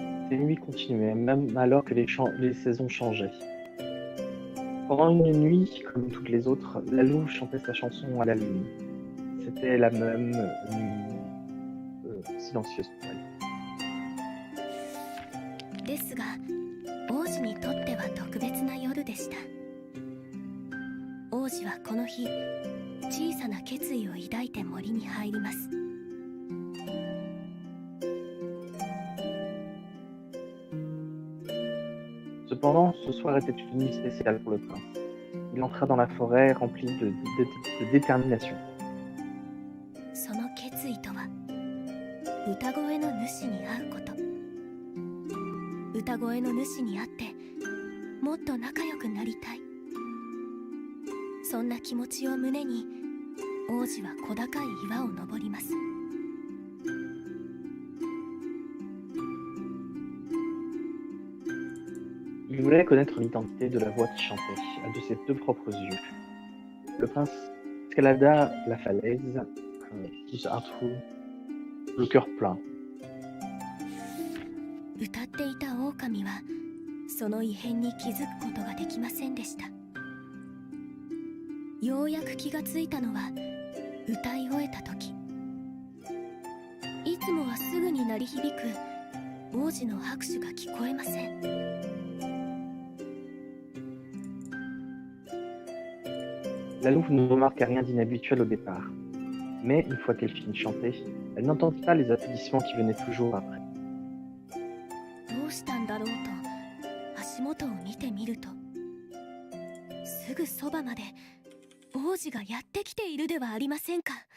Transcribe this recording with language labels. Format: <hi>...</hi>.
<fr>Les nuits continuaient, même alors que les saisons changeaient. Pendant une nuit, comme toutes les autres, la louve chantait sa chanson à la lune. C'était la même nuit silencieuse pour elle.</fr> <ja>ですが、王子にとっては特別な夜でした。王子はこの日、小さな決意を抱いて森に入ります。</ja> <fr>Cependant, ce soir était une nuit spéciale pour le prince. Il entra dans la forêt rempli de détermination.</fr> <ja>その決意とは、歌声の主に会うこと。歌声の主に会ってもっと仲良くなりたい。そんな気持ちを胸に王子は小高い岩を登ります。</ja> <fr>Il voulait connaître l'identité de la voix qui chantait, de ses deux propres yeux. Le prince escalada la falaise, un trou, le cœur plein.</fr> <ja>歌っていた狼はその異変に気づくことができませんでした。ようやく気がついたのは、歌い終えた時、いつもはすぐに鳴り響く王子の拍手が聞こえません。</ja> <fr>La louve ne remarqua rien d'inhabituel au départ, mais une fois qu'elle finit de chanter, elle n'entendit pas les applaudissements qui venaient toujours après.</fr> <ja>どうしたんだろうと足元を見てみると、すぐそばまで王子がやってきているではありませんか。</ja>